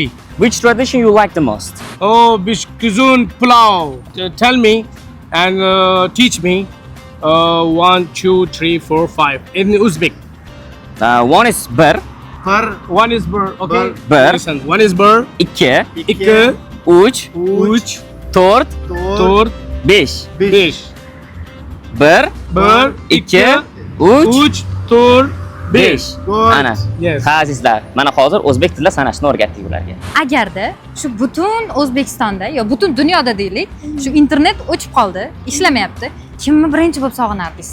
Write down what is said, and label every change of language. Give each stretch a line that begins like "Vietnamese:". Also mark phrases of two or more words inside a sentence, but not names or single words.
English: Which tradition you like the most? Oh, Bishkuzun Pulao. Tell me and teach me 1, 2, 3, 4, 5 in Uzbek. One is bir, One is bur. Okay. Bur. Listen. One is bur.
Uzbek: ikki, İki. uch, Uch. to'rt, To'rt. besh. Besh. Bir, Bir. ikki, uch, Uch. To'rt. besh.
English: Good.
Uzbek: Ana.
English: Yes.
Uzbek: Ha azizlar, mana hozir o'zbek tilida sanashni o'rgatdik ularga. Agarda shu butun O'zbekistonda yo butun dunyoda deylik, shu internet o'chib qoldi, ishlamayapti, kimni birinchi bo'lib sog'inardingiz?